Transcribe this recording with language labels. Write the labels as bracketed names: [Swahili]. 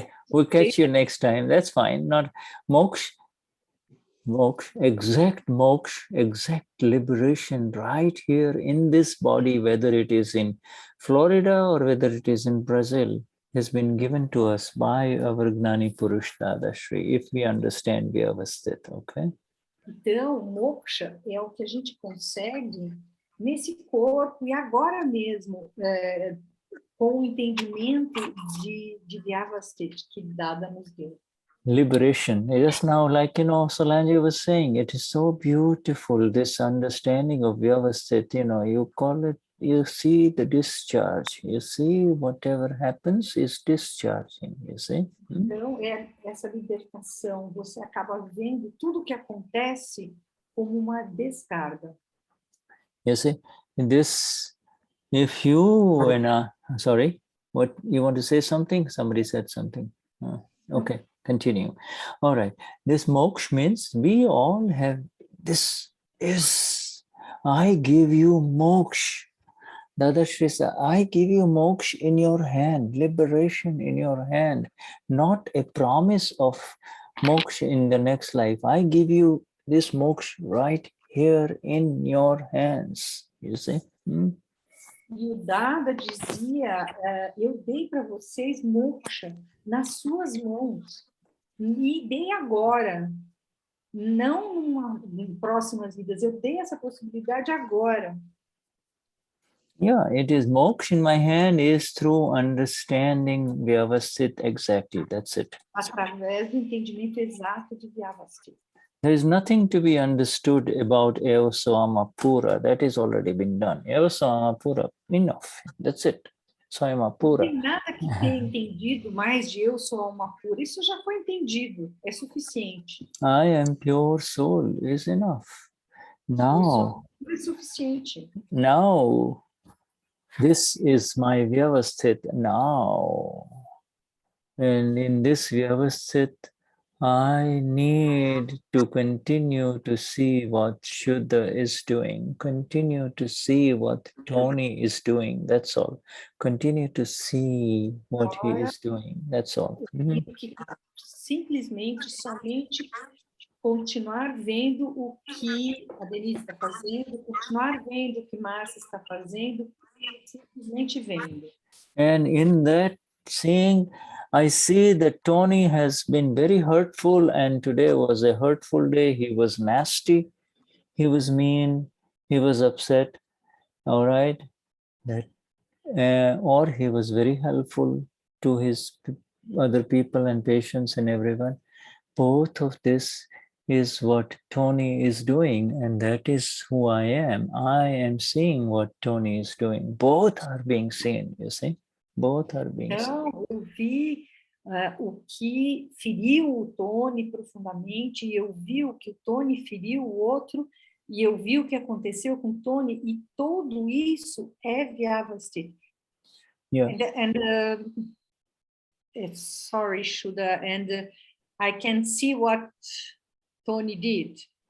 [English] We'll catch you next time. That's fine. Not moksha, exact liberation right here in this body, whether it is in Florida or whether it is in Brazil, has been given to us by our Gnani Purush Dadashri, if we understand Vyavasthit, okay? [Portuguese] Então, moksha é o que a gente consegue nesse corpo e agora mesmo, com o entendimento de Vyavasthit que Dada nos deu. [English] Liberation. Just now, like, you know, Solange was saying, it is so beautiful, this understanding of Vyavasthit, you know, you call it, you see the discharge, you see whatever happens is discharging, you see. [Portuguese] Então, essa libertação, você acaba vendo tudo que acontece como uma descarga. [English] You see, this, if you, sorry, what, you want to say something? Somebody said something. Okay, continue. All right, this moksha means we all have, this is, I give you moksha. Dadashri said, I give you moksha in your hand, liberation in your hand, not a promise of moksha in the next life. I give you this moksha right here in your hands. You see? [Portuguese] E o Dada dizia, eu dei para vocês moksha nas suas mãos. E dei agora, não em próximas vidas, eu dei essa possibilidade agora. [English] Yeah, it is moksha in my hand is through understanding Vyavasthit exactly. That's it. [Portuguese] Através do entendimento exato de Vyavasthit. [English] There is nothing to be understood about Eva Swamapura. That is already been done. Eva Swamapura, enough. That's it. Swamapura. [Portuguese] Não tem nada que tenha entendido mais de eu sou alma pura. Isso já foi entendido. É suficiente. [English] I am pure soul is enough. Now, [Portuguese] é suficiente. [English] Now, this is my Vyavasthit now. And in this Vyavasthit, I need to continue to see what Shuddha is doing, continue to see what Tony is doing, that's all. Continue to see what he is doing, that's all. [Portuguese] Simplesmente, somente continuar vendo o que a Denize está fazendo, continuar vendo o que Marcia está fazendo, simplesmente vendo. [English] And in that seeing, I see that Tony has been very hurtful, and today was a hurtful day. He was nasty, he was mean, he was upset, all right? That, or he was very helpful to his other people and patients and everyone. Both of this is what Tony is doing, and that is who I am. I am seeing what Tony is doing. Both are being seen, you see? Both are being seen. [Portuguese] Eu vi o que feriu o Tony profundamente, e eu vi o que o Tony feriu o outro, e eu vi o que aconteceu com o Tony, e tudo isso é Vyavasthit. [English] Yeah. Sorry, Shuddha, and I can see what Tony did.